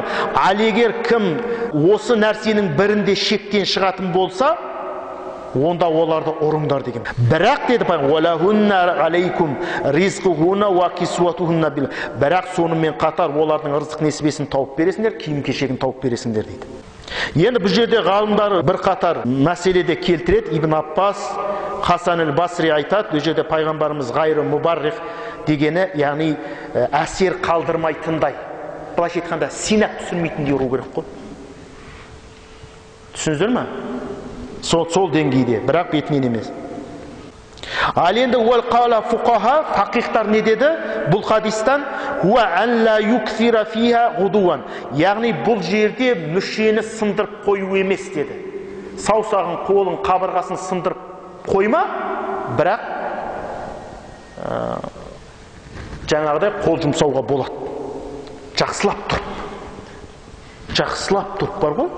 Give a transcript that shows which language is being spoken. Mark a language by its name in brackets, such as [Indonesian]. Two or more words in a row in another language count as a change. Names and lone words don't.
[Kazakh] Ал егер кім осы нәрсенің бірінде шектен шығатын болса, онда оларды ұрыңдар деген. Бірақ деді пайғамбар, [Arabic] «ولهن عليكم رزقهن وكسوتهن بال». [Kazakh] Бірақ сонымен қатар олардың рызық несібесін тауып бересіңдер, киім-кешегін тауып бересіңдер дейді. Енді бұл жерде ғалымдар бір қатар мәселеде келтіреді. Ибн Аббас, Хасан аль-Басри айтады, бұл жерде пайғамбарымыз [Arabic] غير مبرح [Kazakh] дегені, яғни әсер қалдырмайтындай. Былайша айтқанда синақ түсірмейтіндей ұру керек қой. Түсіндіңіздер ме? Сол деңгейде, бірақ бетінен емес. Ал енді [Arabic] وقال الفقهاء, [Kazakh] фақихтар не деді бұл хадистан? [Arabic] هو أن لا يكسر فيها عضوا. [Kazakh] Яғни бұл жерде мүшені сындырып қою емес деді. Саусағын, қолын, қабырғасын сындырып қойма, бірақ жаңағыдай қол жұмсауға болады. Жақсылап тұрып бар ғой.